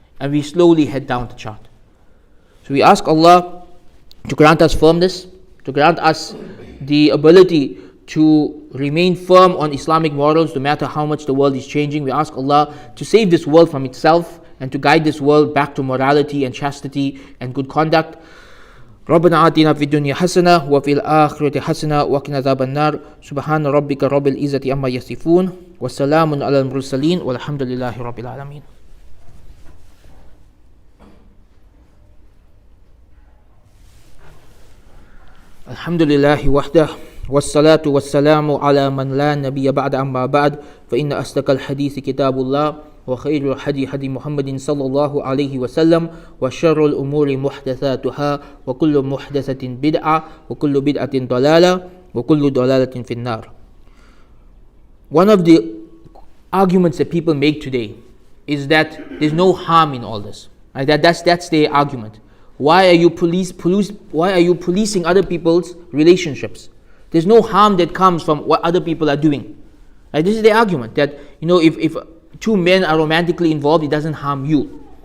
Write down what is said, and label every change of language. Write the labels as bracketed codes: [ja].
[en] And we slowly head down the chart. So we ask Allah to grant us firmness, to grant us the ability to remain firm on Islamic morals no matter how much the world is changing. We ask Allah to save this world from itself and to guide this world back to morality and chastity and good conduct. [ar] ربنا آتنا في الدنيا حسنة وفي الآخرة حسنة وقنا عذاب النار سبحان ربك رب العزة عما يصفون والسلام على المرسلين والحمد لله رب العالمين. الحمد لله وحده والصلاة والسلام على من لا نبي بعد أما بعد فإن أصدق الحديث كتاب الله وخير الهدي هدي محمد صلى الله عليه وسلم وشر الأمور محدثاتها وكل محدثة بدعة وكل بدعة ضلالة وكل ضلالة في النار. [en] One of the arguments that people make today is that there's no harm in all this. Right? That's their argument. Why are you policing other people's relationships? There's no harm that comes from what other people are doing. Right? This is the argument that if two men are romantically involved, it doesn't harm you.